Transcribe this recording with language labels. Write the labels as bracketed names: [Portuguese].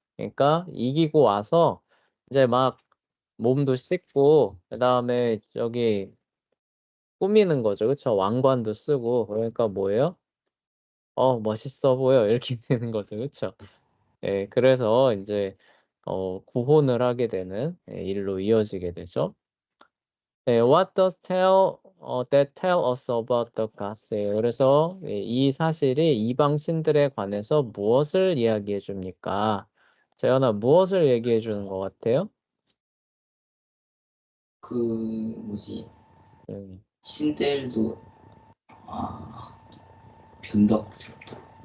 [Korean] 그러니까 이기고 와서 이제 막 몸도 씻고 그다음에 저기 꾸미는 거죠. 그쵸? 왕관도 쓰고 그러니까 뭐예요? 멋있어 보여. 이렇게 되는 거죠. 그쵸? 그래서 이제 구혼을 하게 되는 일로 이어지게 되죠. [English] What does that tell us about the gods? [Korean] 그래서 이 사실이 이방 신들에 관해서 무엇을 이야기해 줍니까? 재현아, 무엇을 얘기해 주는 것 같아요? 그 뭐지? 신들도 변덕스럽다.